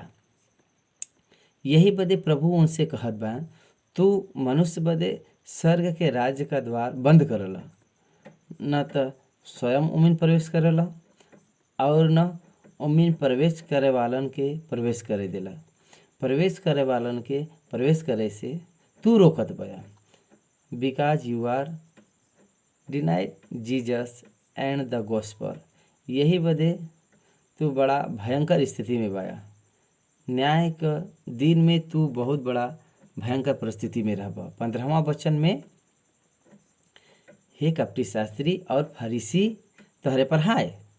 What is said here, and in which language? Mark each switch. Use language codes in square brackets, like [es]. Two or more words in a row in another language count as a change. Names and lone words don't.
[bho] यही बदे प्रभु उनसे कहत बा, तू मनुष्य बदे स्वर्ग के राज्य का द्वार बंद करला, न तो स्वयं उमिन प्रवेश करेला और न उमिन प्रवेश करे वालन के प्रवेश करे देला। प्रवेश करे वालन के प्रवेश करे से तू रोकत बया, [en] because you are denied Jesus and the gospel. [bho] यही बदे तू बड़ा भयंकर स्थिति में बाया। न्याय का दिन में तू बहुत बड़ा भयंकर परिस्थिति में रहबा। 15वां वचन में, हे कपटी शास्त्री और फरीसी तोहरे पर हाय।